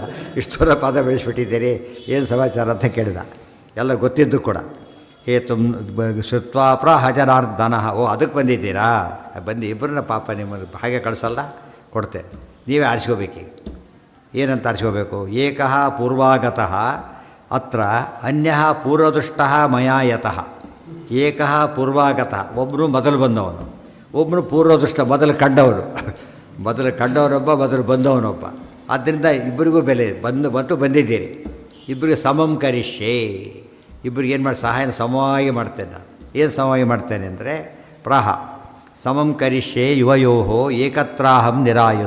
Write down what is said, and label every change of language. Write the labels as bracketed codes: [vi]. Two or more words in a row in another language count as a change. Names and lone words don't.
[kn] ಇಷ್ಟು ದೂರ ಪಾದ ಬೆಳೆಸ್ಬಿಟ್ಟಿದ್ದೀರಿ, ಏನು ಸಮಾಚಾರ ಅಂತ ಕೇಳಿದ. ಎಲ್ಲ ಗೊತ್ತಿದ್ದು ಕೂಡ. [sa] ಹೇತು ಶ್ರುತ್ವಾ ಪ್ರಾಹ ಜನಾರ್ದನಃ. [kn] ಓ ಅದಕ್ಕೆ ಬಂದಿದ್ದೀರಾ, ಬಂದು ಇಬ್ಬರನ್ನ ಪಾಪ ನಿಮ್ಮನ್ನು ಹಾಗೆ ಕಳಿಸಲ್ಲ, ಕೊಡ್ತೇನೆ, ನೀವೇ ಆರಿಸ್ಕೋಬೇಕೀಗ. ಏನಂತ ಆರಿಸ್ಕೋಬೇಕು, [sa] ಏಕಃ ಪೂರ್ವಾಗತಃ ಅತ್ರ ಅನ್ಯಃ ಪೂರ್ವದುಷ್ಟಃ ಮಯಾ ಯತಃ. ಏಕಃ ಪೂರ್ವಾಗತಃ, [kn] ಒಬ್ಬನು ಮೊದಲು ಬಂದವನು, ಒಬ್ಬನು ಪೂರ್ವದುಷ್ಟ ಮೊದಲು ಕಂಡವನು. ಮೊದಲು ಕಂಡವನೊಬ್ಬ, ಮೊದಲು ಬಂದವನೊಬ್ಬ. ಆದ್ದರಿಂದ ಇಬ್ಬರಿಗೂ ಬೆಲೆ ಬಂದಿದ್ದೀರಿ. ಇಬ್ಬರಿಗೆ [sa] ಸಮಂ ಕರಿಷ್ಯೆ, [kn] ಇಬ್ಬರಿಗೆ ಏನು ಮಾಡಿ ಸಹಾಯನ ಸಮವಾಗಿ ಮಾಡ್ತೇನೆ ನಾನು. ಏನು ಸಮವಾಗಿ ಮಾಡ್ತೇನೆ ಅಂದರೆ [sa] ಪ್ರಾಹ ಸಮಂ ಕರಿಷ್ಯೆ ಯುವಯೋಹೋ ಏಕತ್ರಾಹಂ ನಿರಾಯುಧ.